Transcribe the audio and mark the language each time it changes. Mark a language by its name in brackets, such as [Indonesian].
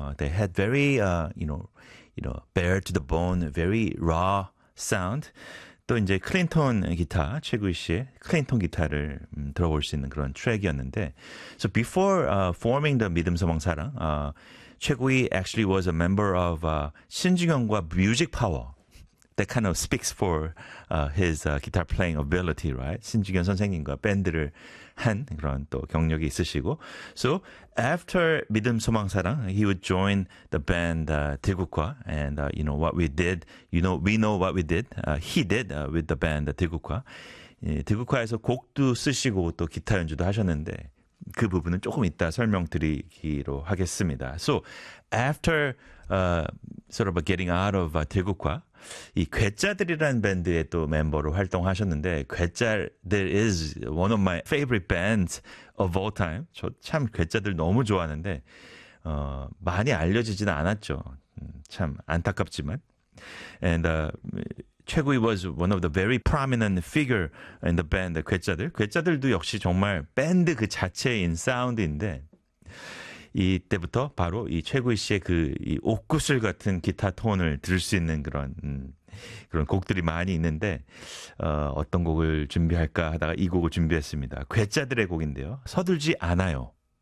[English] They had very you know bare to the bone, very raw sound. [Korean] 또 이제 클린턴 기타, 최구희 씨의 클린턴 기타를 들어볼 수 있는 그런 트랙이었는데. [English] So before forming the 믿음 소망사랑, 최구희 actually was a member of 신중현과 Music Power. That kind of speaks for his guitar playing ability, right? [Korean] 신중현 선생님과 밴드를 한 그런 또 경력이 있으시고. [English] So after 믿음 소망사랑, he would join the band 대국화. And you know what we did, you know, we know what we did, he did with the band 대국화. [Korean] 대국화에서 곡도 쓰시고 또 기타 연주도 하셨는데, 그 부분은 조금 이따 설명드리기로 하겠습니다. [English] So after sort of getting out of 대국화, [Korean] 이 괴짜들이라는 밴드의 또 멤버로 활동하셨는데, [English] 괴짜들 is one of my favorite bands of all time. [Korean] 저 참 괴짜들 너무 좋아하는데 많이 알려지지는 않았죠. 참 안타깝지만. [English] And 최구희 was one of the very prominent figure in the band, 괴짜들. [Korean] 괴짜들도 역시 정말 밴드 그 자체인 사운드인데, 이때부터 바로 이 최구희 씨의 그 이 옷구슬 같은 기타 톤을 들을 수 있는 그런 그런 곡들이 많이 있는데, 어떤 곡을 준비할까 하다가 이 곡을 준비했습니다. 괴짜들의 곡인데요. 서둘지 않아요.